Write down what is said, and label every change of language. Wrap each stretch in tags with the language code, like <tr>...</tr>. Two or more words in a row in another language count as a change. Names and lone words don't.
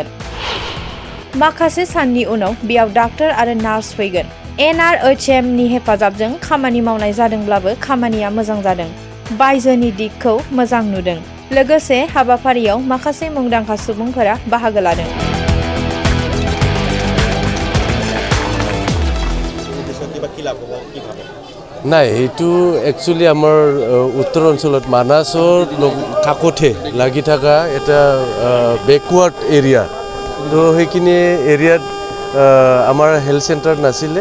<brx>माखासे साननि उनाव बेयाव डाक्टर आरो नार्स फैगोन। NRHM नि हेफाजाबजों खामानि मावनाय जादोंब्लाबो खामानिया मोजां जादों। बायजोनि दिगखौ मोजां नुदों। लोगोसे हाबाफारियाव माखासे मुंदांखा सुबुंफोरा बाहागो लादों।</brx> <as>নাই এইটো একচুয়ালি আমাৰ উত্তৰ অঞ্চলত মানাসৰ কাকতে লাগি থকা এটা</as> <en>backward area.</en> <as>তো সেইখিনি এরিয়াত আমাৰ</as> <en>health center</en> <as>নাছিলে।</as>